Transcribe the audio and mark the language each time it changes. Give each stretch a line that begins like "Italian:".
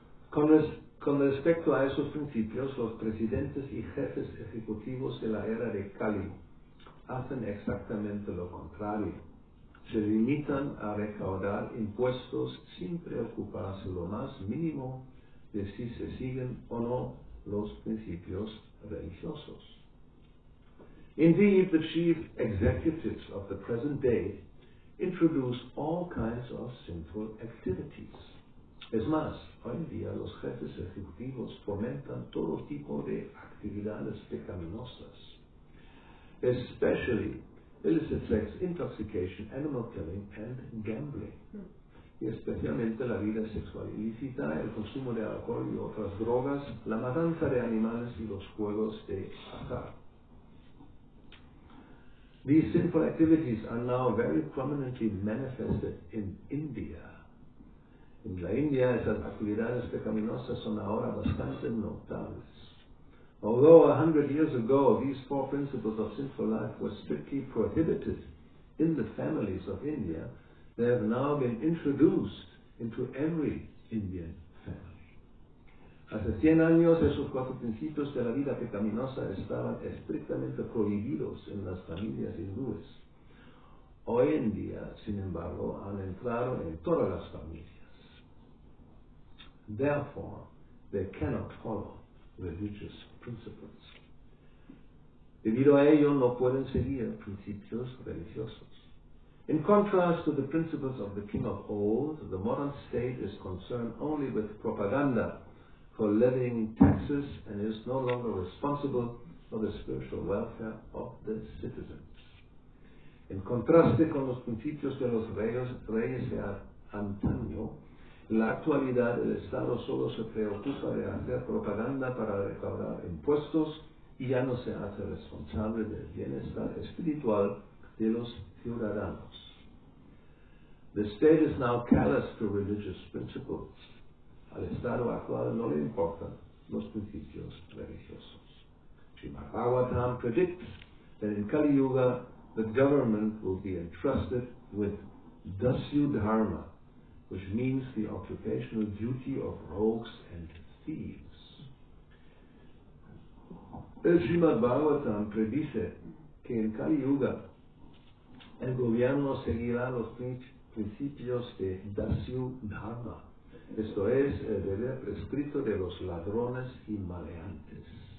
Spanish: Con respecto a esos principios, los presidentes y jefes ejecutivos de la era de Kali hacen exactamente lo contrario. Se limitan a recaudar impuestos sin preocuparse lo más mínimo de si se siguen o no los principios religiosos.
English: Indeed, the chief executives of the present day introduce all kinds of sinful activities.
Spanish: Es más, hoy en día los jefes ejecutivos fomentan todo tipo de actividades pecaminosas,
English: especially illicit sex, intoxication, animal killing, and gambling.
Spanish: Y especialmente la vida sexual ilícita, el consumo de alcohol y otras drogas, la matanza de animales y los juegos de azar.
English: These sinful activities are now very prominently manifested in India.
Spanish: En la India, esas actividades pecaminosas son ahora bastante notables.
English: Although 100 years ago these 4 principles of sinful life were strictly prohibited in the families of India, they have now been introduced into every Indian family.
Spanish: Hace 100 años esos 4 principios de la vida pecaminosa estaban estrictamente prohibidos en las familias hindúes. Hoy en día, sin embargo, han entrado en todas las familias.
English: Therefore, they cannot follow religious principles.
Spanish: Debido a ello, no pueden seguir principios religiosos.
English: In contrast to the principles of the king of old, the modern state is concerned only with propaganda for levying taxes and is no longer responsible for the spiritual welfare of the citizens.
Spanish: En contraste con los principios de los reyes de antaño, en la actualidad el Estado solo se preocupa de hacer propaganda para recaudar impuestos y ya no se hace responsable del bienestar espiritual de los ciudadanos.
English: The state is now callous to religious principles.
Spanish: Al estado actual no le importan los principios religiosos.
English: Srimad Bhagavatam predicts that in Kali Yuga the government will be entrusted with Dasyu Dharma, which means the occupational duty of rogues and thieves.
Spanish: El Srimad Bhagavatam predice que en Kali Yuga el gobierno seguirá los principios de Dasyu Dharma, esto es, el deber prescrito de los ladrones y maleantes.